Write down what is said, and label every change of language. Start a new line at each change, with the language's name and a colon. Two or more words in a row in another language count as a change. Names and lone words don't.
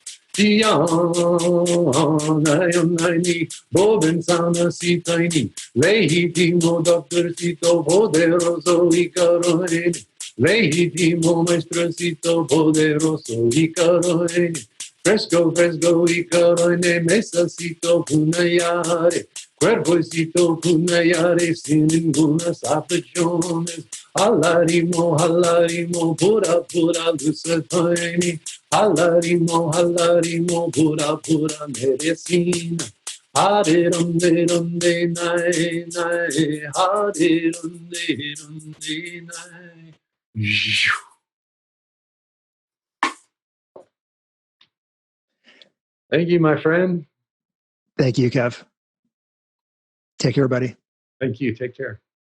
Shipibo-Conibo: Nayonai, bobinsana sitaini,
Spanish: legitimo doctorcito poderoso
Shipibo-Conibo: icaroene,
Spanish: legitimo maestrocito poderoso
Shipibo-Conibo: icaroene, fresco icaroene, mesacito punayare, cuerpocito punayare
Spanish: sin ningunas aflicciones,
Shipibo-Conibo: halarimo, pura lucetoini. Halarimo,
Spanish: pura medicina.
Shipibo-Conibo: Hare runde nai. Hare runde nai.
English: Thank you, my friend. Thank you, Kev. Take care, buddy. Thank you. Take care.